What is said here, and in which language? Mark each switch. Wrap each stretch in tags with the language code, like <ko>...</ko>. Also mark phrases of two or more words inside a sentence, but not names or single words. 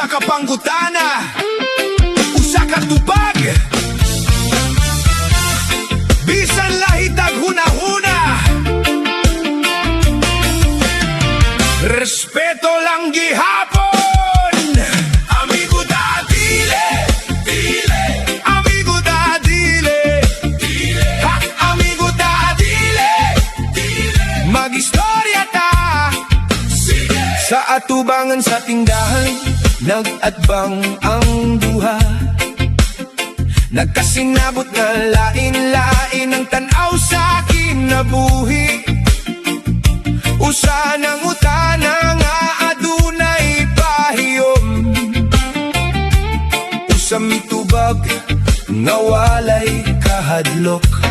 <ceb>panggutana, usa ka tubag, bisan lahit ag hunahuna. Respeto lang gihapon, amigo da dile, dile, amigo da dile, dile, ha, amigo da dile, dile. Magistorya ta, sige. Sa atubangan sa tindahan, nag-adbang ang duha. Nagkasinabot na lain-lain ang tanaw sa kinabuhi. Usa ng utana nga adunay pahiyom, usa mitubag nga walay kahadlok.</ceb>